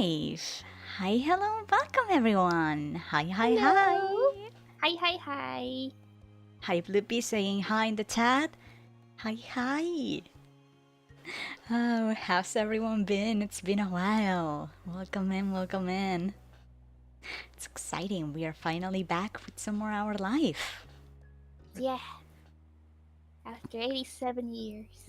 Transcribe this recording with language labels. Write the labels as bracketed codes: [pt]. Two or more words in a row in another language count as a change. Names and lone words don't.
[en] life. Hi, hello, welcome everyone. Hi, hi, Hello. hi. Hi. Hi, Bloopy saying hi in the chat. Hi, hi. Oh, how's everyone been? It's been a while. Welcome in, welcome in. It's exciting. We are finally back with some more Our Life. Yeah. After 87 years.